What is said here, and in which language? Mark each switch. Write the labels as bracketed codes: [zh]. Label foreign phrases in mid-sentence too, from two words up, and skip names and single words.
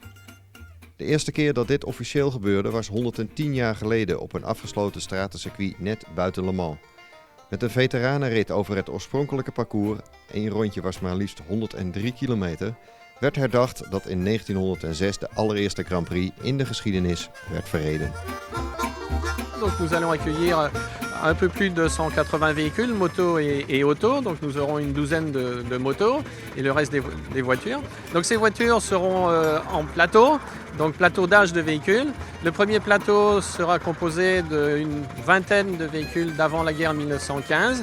[nl] De eerste keer dat dit officieel gebeurde was 110 jaar geleden op een afgesloten stratencircuit net buiten Le Mans. Met een veteranenrit over het oorspronkelijke parcours, één rondje was maar liefst 103 kilometer, werd herdacht dat in 1906 de allereerste Grand Prix in de geschiedenis werd verreden. [fr] Donc nous allons accueillir un peu plus de 180 véhicules, motos et autos. Donc nous aurons une douzaine de motos et le reste des voitures. Donc ces voitures seront en plateau, donc plateau d'âge de véhicules. Le premier plateau sera composé d'une vingtaine de véhicules d'avant la guerre 1915.